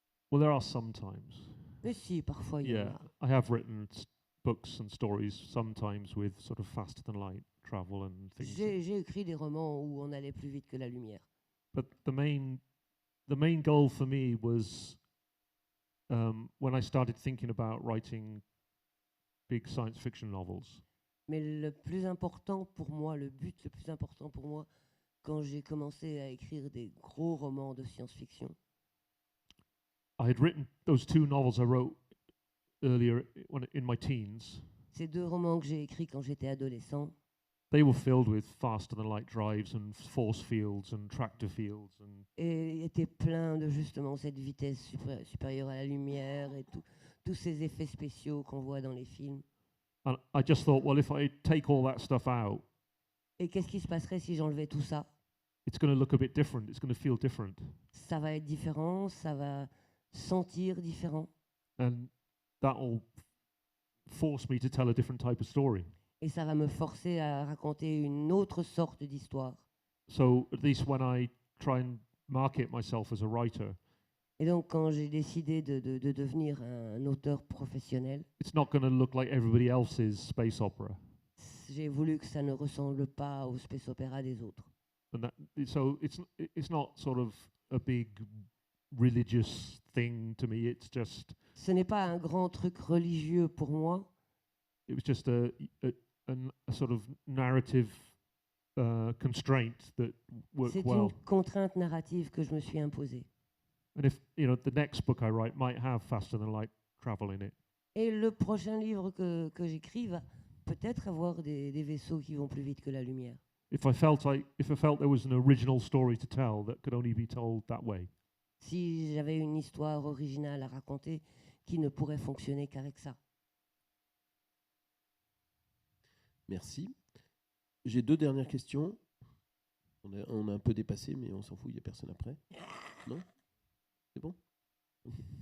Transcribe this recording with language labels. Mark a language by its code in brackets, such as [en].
[en] Well, there are sometimes. [fr] Mais si, parfois il y en [en] Yeah, [fr] a. [en] I have written books and stories sometimes with sort of faster than light travel and things. [fr] J'ai écrit des romans où on allait plus vite que la lumière. [en] But the main goal for me was when I started thinking about writing big science fiction novels. [fr] Mais le plus important pour moi, le but le plus important pour moi, quand j'ai commencé à écrire des gros romans de science-fiction, [en] I had written those 2 novels I wrote earlier in my teens. [fr] ces 2 romans que j'ai écrits quand j'étais adolescent, [en] They were filled with faster than light drives and force fields and tractor fields and [fr] et étaient pleins de justement cette vitesse supérieure à la lumière et tous ces effets spéciaux qu'on voit dans les films. [en] and I just thought, well, if I take all that stuff out, [fr] Et qu'est-ce qui se passerait si j'enlevais tout ça? [en] it's going to look a bit different. It's going to feel different. [fr] Ça va être différent, ça va sentir différent, [en] And that'll force me to tell a different type of story. [fr] et ça va me forcer à raconter une autre sorte d'histoire. [en] So at least when I try and market myself as a writer, [fr] Et donc, quand j'ai décidé de devenir un auteur professionnel, [en] it's not going to look like everybody else's space opera. [fr] j'ai voulu que ça ne ressemble pas au space opéra des autres. [en] And so it's not sort of a big religious thing to me. It's just [fr] Ce n'est pas un grand truc religieux pour moi, [en] it was just a sort of narrative constraint that worked [fr] c'est [en] well. [fr] une contrainte narrative que je me suis imposée. [en] And if the next book I write might have faster than light travel in it, [fr] Et le prochain livre que j'écris va peut-être avoir des vaisseaux qui vont plus vite que la lumière. [en] if I felt there was an original story to tell that could only be told that way, [fr] Si j'avais une histoire originale à raconter qui ne pourrait fonctionner qu'avec ça. Merci. J'ai 2 dernières questions. On a un peu dépassé, mais on s'en fout, il n'y a personne après. Non? C'est bon? Ok.